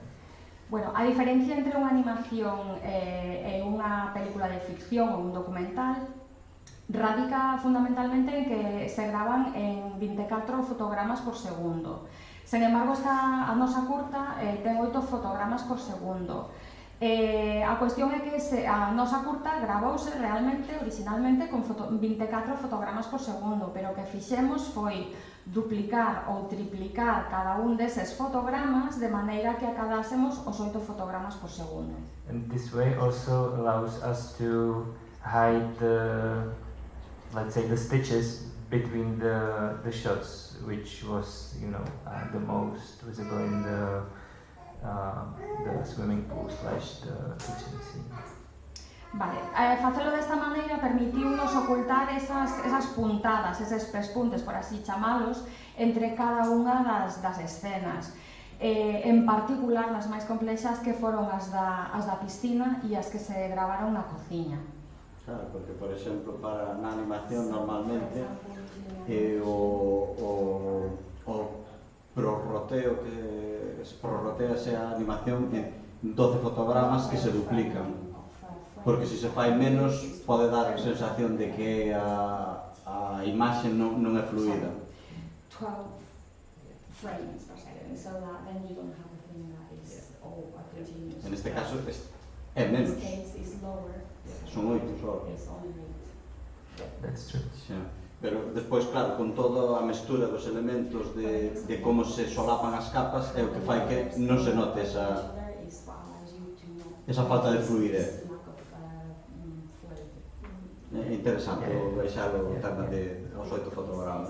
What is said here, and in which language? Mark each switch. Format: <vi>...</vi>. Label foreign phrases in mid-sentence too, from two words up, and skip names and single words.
<gl>Bueno, a diferencia entre unha animación e unha película de ficción ou un documental radica fundamentalmente en que se graban en 24 fotogramas por segundo. Sen embargo, a nosa curta ten 8 fotogramas por segundo. A cuestión é que a nosa curta gravouse realmente, originalmente, con 24 fotogramas por segundo, pero o que fixemos foi duplicar ou triplicar cada un deses fotogramas de maneira que acadásemos os 8 fotogramas por segundo.</gl> <en>And this way also allows us to hide the, let's say, the stitches between the shots, which was, you know, the most visible in the swimming pool / the kitchen scene.</en> <gl>Vale, facelo desta maneira permitiu-nos ocultar esas puntadas, eses pespuntes, por así chamalos, entre cada unha das escenas. En particular, as máis complexas que foron as da piscina e as que se gravaron na cociña. Claro, porque, por exemplo, na animación normalmente o prorroteo que se prorrotease a animación en 12 fotogramas que se duplican. Porque se fai menos pode dar a sensación de que a imaxe non é fluida.</gl> <en>12 frames per second, so that then you don't have a thing that is all continuous.</en> <gl>En este caso é menos.</gl> <en>In this case is lower.</en> <gl>Son 8 só.</gl> <en>It's only 8. That's true.</en> <gl>Pero despois, claro, con toda a mestura dos elementos de como se solapan as capas é o que fai que non se note esa falta de fluidez. É interesante baixalo aos 8 fotogramas.</gl>